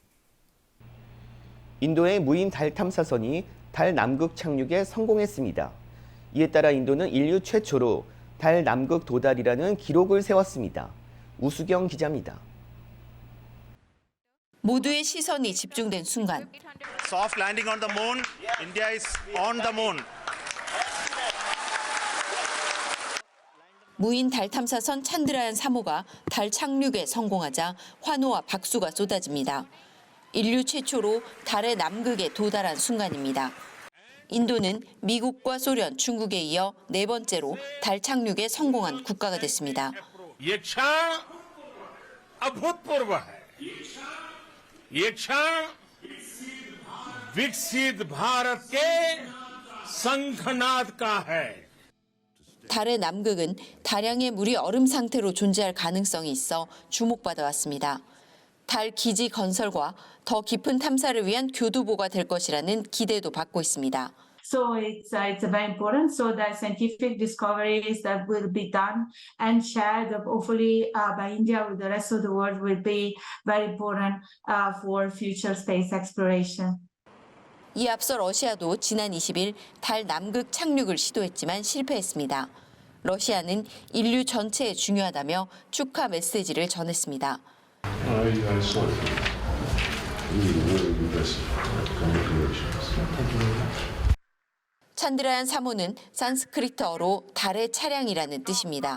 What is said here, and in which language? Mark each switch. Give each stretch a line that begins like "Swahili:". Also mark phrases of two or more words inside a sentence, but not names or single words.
Korean: 인도의 무인 달 탐사선이 달 남극 착륙에 성공했습니다. 이에 따라 인도는 인류 최초로 달 남극 도달이라는 기록을 세웠습니다. 우수경 기자입니다. 모두의 시선이 집중된 순간
English: Soft landing on the moon. India is on the moon.
Korean: 무인 달 탐사선 찬드라얀 3호가 달 착륙에 성공하자 환호와 박수가 쏟아집니다. 인류 최초로 달의 남극에 도달한 순간입니다. 인도는 미국과 소련, 중국에 이어 네 번째로 달 착륙에 성공한 국가가 됐습니다.
Hindi: ये क्षण अभूतपूर्व है। ये क्षण विकसित भारत के शंखनाद का है।
Korean: 달의 남극은 다량의 물이 얼음 상태로 존재할 가능성이 있어 주목받아 왔습니다. 달 기지 건설과 더 깊은 탐사를 위한 교두보가 될 것이라는 기대도 받고 있습니다.
English: So it's very important. So the scientific discoveries that will be done and shared hopefully by India with the rest of the world will be very important for future space exploration.
Korean: 이 앞서 러시아도 지난 20일 달 남극 착륙을 시도했지만 실패했습니다. 러시아는 인류 전체에 중요하다며 축하 메시지를 전했습니다. 찬드라얀 3호는 산스크리트어로 달의 차량이라는 뜻입니다.